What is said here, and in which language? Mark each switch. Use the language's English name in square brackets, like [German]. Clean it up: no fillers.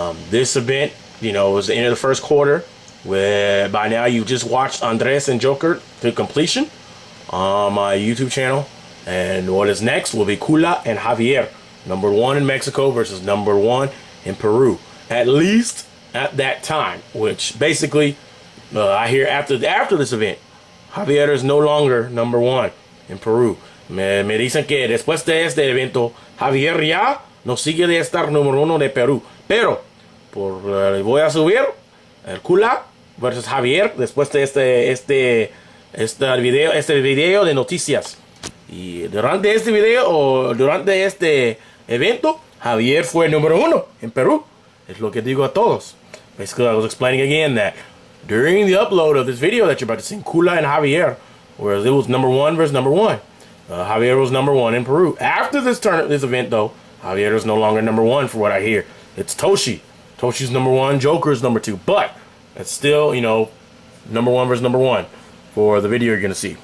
[English] This event, you know, was the end of the first quarter, where by now you just watched Andres and Joker to completion on my YouTube channel. And what is next will be Kula and Javier, #1 in Mexico versus #1 in Peru, at least at that time. Which basically, I hear after this event, Javier is no longer #1 in Peru. [Spanish] Me dicen que después de este evento, Javier ya no sigue de estar #1 de Perú. Pero voy a subir el Kula versus Javier después de este video de noticias. Y durante este video o durante este evento, Javier fue #1 en Perú. Es lo que digo a todos. [English] Basically, I was explaining again that during the upload of this video that you're about to see, Kula and Javier, whereas it was #1 versus #1, Javier was #1 in Peru. After this event, though, Javier is no longer #1 for what I hear. It's Toshi. Toshi's #1, Joker's #2, but it's still, you know, #1 versus #1 for the video you're gonna see.